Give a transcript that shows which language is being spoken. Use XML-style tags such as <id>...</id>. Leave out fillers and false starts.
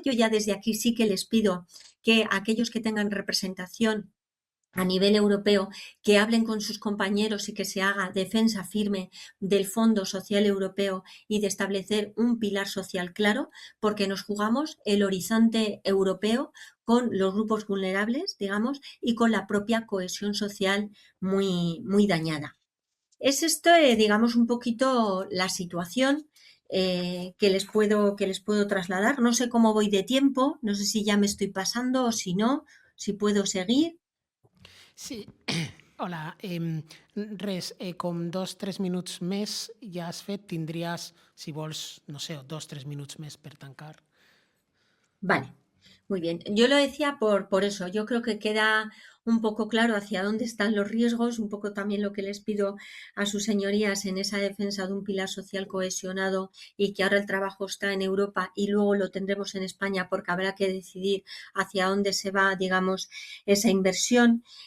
<es>Yo ya desde aquí sí que les pido que aquellos que tengan representación a nivel europeo, que hablen con sus compañeros y que se haga defensa firme del Fondo Social Europeo y de establecer un pilar social claro, porque nos jugamos el horizonte europeo con los grupos vulnerables, digamos, y con la propia cohesión social muy, muy dañada. Es esto, digamos, un poquito la situación que les puedo trasladar. No sé cómo voy de tiempo, no sé si ya me estoy pasando o si no, si puedo seguir. Sí, hola.</es> <ca>Res, com 2-3 minuts més ja has fet, tindries, si vols, no sé, 2-3 minuts més per tancar.</ca> <es>Vale, muy bien. Yo lo decía por eso. Yo creo que queda un poco claro hacia dónde están los riesgos, un poco también lo que les pido a sus señorías en esa defensa de un pilar social cohesionado y que ahora el trabajo está en Europa y luego lo tendremos en España porque habrá que decidir hacia dónde se va, digamos, esa inversión.</es>